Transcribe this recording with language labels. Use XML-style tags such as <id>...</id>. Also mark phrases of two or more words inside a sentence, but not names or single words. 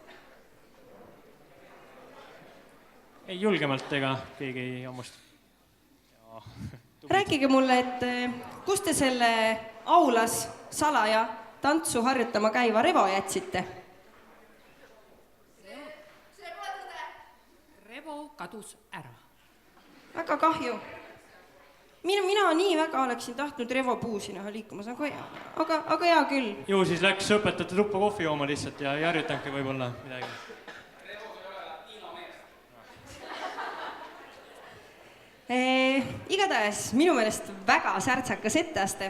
<et>Ei julgemalt ega keegi ei hammusta. Rääkige mulle, et kus te selle aulas salaja tantsu harjutama käiva Revo jätsite? Revo kadus ära. Väga kahju. Mina nii väga oleksin tahtnud Revo Puusi näha liikumas, aga hea küll. Ju siis läks õpetajate tuppa kohvi jooma lihtsalt ja ei harjutanudki võib-olla midagi. Igatahes minu meelest väga särtsakas etteaste.</et>